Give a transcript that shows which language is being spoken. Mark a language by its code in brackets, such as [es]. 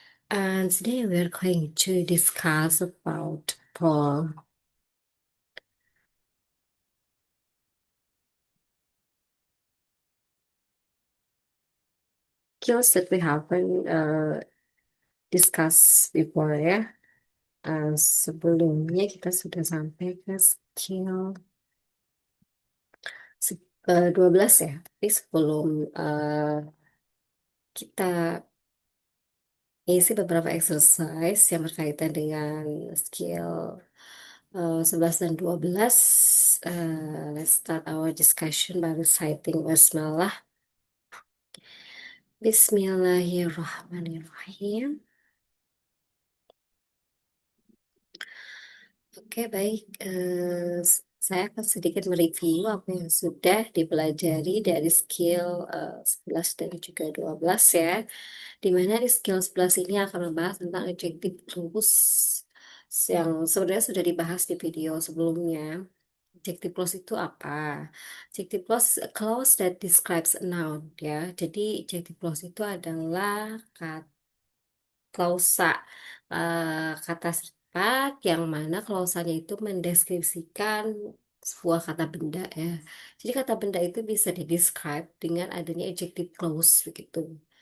[en] And today we are going to discuss about Paul. Skills that we haven't discussed before ya. [id] Sebelumnya kita sudah sampai ke skill 12 ya. Tapi sebelum kita isi beberapa exercise yang berkaitan dengan skill 11 dan 12. [en] Let's start our discussion by reciting basmalah. [ar] Bismillahirrahmanirrahim. [id] Oke, baik. Saya akan sedikit mereview apa yang sudah dipelajari dari skill 11 dan juga 12 ya. Di mana di skill 11 ini akan membahas tentang adjective clause yang sebenarnya sudah dibahas di video sebelumnya. Adjective clause itu apa? [en] Adjective clause is a clause that describes a noun ya. [id] Jadi adjective clause itu adalah klausa, kata sifat yang mana klausanya itu mendeskripsikan sebuah kata benda ya. Jadi kata benda itu bisa didescribe dengan adanya adjective clause begitu.